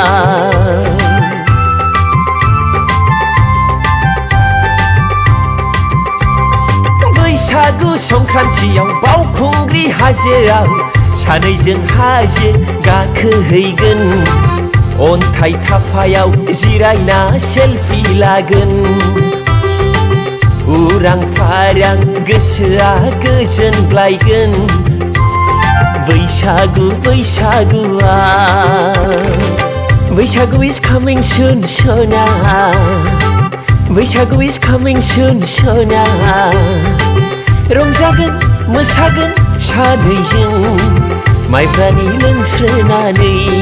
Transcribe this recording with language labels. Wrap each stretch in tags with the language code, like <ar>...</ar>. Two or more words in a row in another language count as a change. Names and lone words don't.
<brx>बैसागु संक्रान्तियाव बावखुंग्रि हाजोआव सानैजों हाजो गाखोहैगोन अन्थाइ थाफायाव जिरायना सेलफि लागोन उरां फारां गोसोआ गोजोनग्लायगोन बैसागु बैसागुआ बैसागु</brx> <en>is coming soon</en> <brx>सना बैसागु</brx> <en>is coming soon</en> <brx>सना रंजागोन मोसागोन सानैजों माइब्रानि लोंस्रोनानै</brx>